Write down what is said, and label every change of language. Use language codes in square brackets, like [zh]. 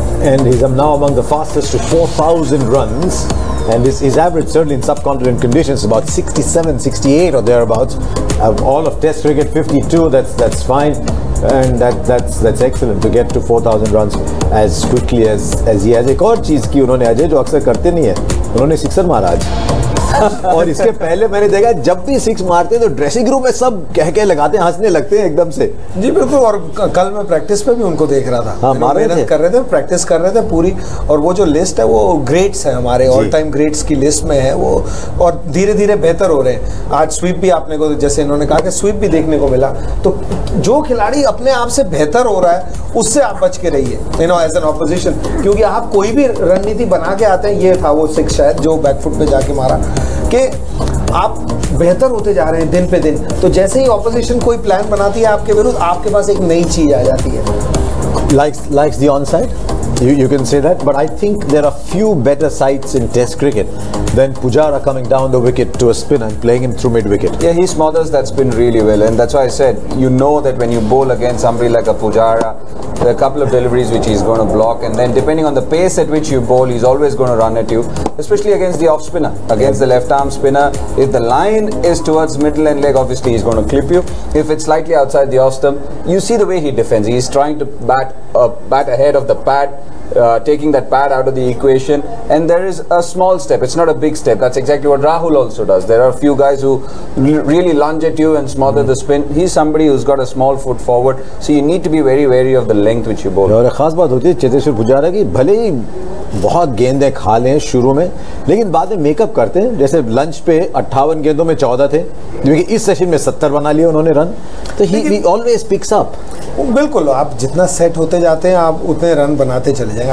[en] And he's now among the fastest to 4,000 runs. And his average, certainly in subcontinent conditions, about 67, 68 or thereabouts. All of Test cricket, 52. That's fine, and that's excellent to get to 4,000 runs as quickly as he has. [hi] एक और चीज़ की उन्होंने अजय जो अक्सर करते नहीं है, उन्होंने सिक्सर मारा आज. और इसके पहले मैंने देखा जब भी सिक्स मारते हैं तो ड्रेसिंग रूम में सब कह लगाते हैं, हंसने लगते हैं एकदम से. जी बिल्कुल. और कल मैं प्रैक्टिस पे भी उनको देख रहा था. हाँ, मेहनत कर रहे थे, प्रैक्टिस कर रहे थे पूरी. और वो जो लिस्ट है वो ग्रेट्स है, हमारे ऑल टाइम ग्रेट्स की लिस्ट में है वो. और धीरे धीरे बेहतर हो रहे हैं. आज स्वीप भी आपने को, जैसे इन्होंने कहा कि स्वीप भी देखने को मिला. तो जो खिलाड़ी अपने आप से बेहतर हो रहा है उससे आप बच के रहिए, [en] As an opposition. [hi] क्योंकि आप कोई भी रणनीति बना के आते हैं, ये था वो सिक्स शायद जो बैकफुट पे जाके मारा, कि आप बेहतर होते जा रहे हैं दिन पे दिन. तो जैसे ही ऑपोजिशन कोई प्लान बनाती है आपके विरुद्ध, आपके पास एक नई चीज आ जाती है. [en] Likes the onside? You can say that, but I think there are few better sights in Test cricket than Pujara coming down the wicket to a spin and playing him through mid-wicket. Yeah, he smothers that spin really well, and that's why I said, you know that when you bowl against somebody like a Pujara, there are a couple of deliveries which he's going to block, and then depending on the pace at which you bowl, he's always going to run at you, especially against the off-spinner, against the left-arm spinner. If the line is towards middle and leg, obviously he's going to clip you. If it's slightly outside the off-stump, you see the way he defends. He's trying to bat ahead of the pad, taking that pad out of the equation, and there is a small step. It's not a big step. That's exactly what Rahul also does. There are a few guys who really lunge at you and smother the spin. He's somebody who's got a small foot forward, so you need to be very wary of the length which you bowl. [hi] और एक खास बात होती है चेतेश्वर पुजारा की, भले ही बहुत गेंदें खा लें शुरू में, लेकिन बाद में मेकअप करते हैं. जैसे लंच पे 58 गेंदों में 14 थे, क्योंकि इस सेशन में 70 बना लिए उन्होंने रन. [en] तो he always picks up. [hi] बिल्कुल. आप जितना सेट होते जाते हैं आप उतने रन बनाते चले जाएंगे.